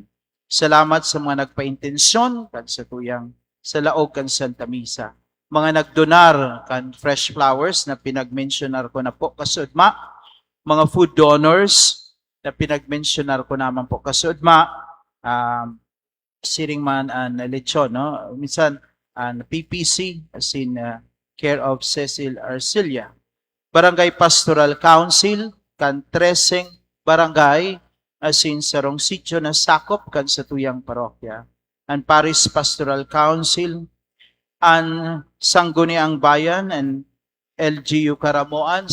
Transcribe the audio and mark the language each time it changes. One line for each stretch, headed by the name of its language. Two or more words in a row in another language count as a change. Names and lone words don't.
Bikol: Salamat sa mga nagpaintensyon kan sa tuyang sa laog kan Santa Misa. Mga nagdonar kan
English: fresh flowers
Bikol: na pinagmensionar ko na po kasudma. Mga food donors na pinagmensionar ko naman po kasudma. Siring man an lechon, no? Minsan an PPC
English: as in care of
Bikol: Cecil Arcilia. Barangay Pastoral Council kan 13 barangay as in sarong sitio na sakop kan sa tuyang parokya. Ang Parish Pastoral Council, ang Sangguniang Bayan, and LGU Karamoan.